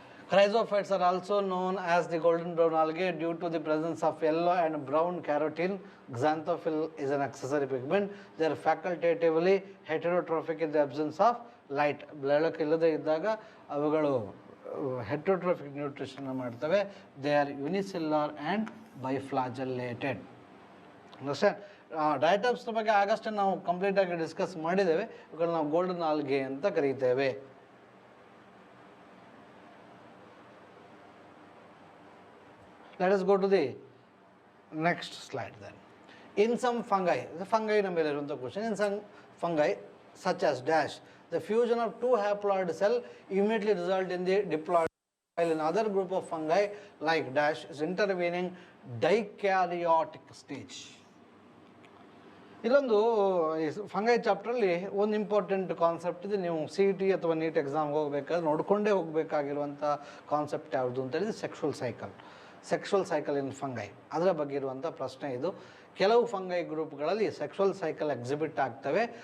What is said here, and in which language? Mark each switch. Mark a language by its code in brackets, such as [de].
[en] Chrysophytes are also known as the golden brown algae due to the presence of yellow and brown carotene. Xanthophyll is an accessory pigment. They are facultatively heterotrophic in the absence of light. [kn] ಬೆಳಕಿಲ್ಲದೆ ಇದ್ದಾಗ ಅವುಗಳು ಹೆಟರೋಟ್ರೋಫಿಕ್ nutrition ಮಾಡ್ತವೆ. [en] They are unicellular and biflagellated. Understand? [kn] ಡಯಟಮ್ಸ್ನ ಬಗ್ಗೆ ಆಗಷ್ಟೇ ನಾವು ಕಂಪ್ಲೀಟಾಗಿ discuss ಮಾಡಿದ್ದೇವೆ. ಇವುಗಳು ನಾವು golden algae ಅಂತ ಕರೀತೇವೆ. [en] Let us go to the next slide then. In some fungi, the fungi number is the question. In some fungi, such as dash, the fusion of two haploid cells immediately result in the diploid, while in other group of fungi like dash is intervening dikaryotic stage. [kn] ಇಲ್ಲೊಂದು fungi ಚಾಪ್ಟ್ರಲ್ಲಿ ಒಂದು important concept ಇದೆ. ನೀವು C E T ಅಥವಾ neat ಎಕ್ಸಾಮ್ಗೆ ಹೋಗ್ಬೇಕಾದ್ರೆ ನೋಡ್ಕೊಂಡೇ ಹೋಗಬೇಕಾಗಿರುವಂಥ concept ಯಾವುದು ಅಂತ ಹೇಳಿದ್ರೆ ಸೆಕ್ಷುವಲ್ ಸೈಕಲ್ ಇನ್ ಫಂಗೈ. ಅದರ ಬಗ್ಗೆ ಇರುವಂಥ ಪ್ರಶ್ನೆ ಇದು. ಕೆಲವು ಫಂಗೈ ಗ್ರೂಪ್ಗಳಲ್ಲಿ ಸೆಕ್ಷುವಲ್ ಸೈಕಲ್ ಎಕ್ಸಿಬಿಟ್ ಆಗ್ತವೆ.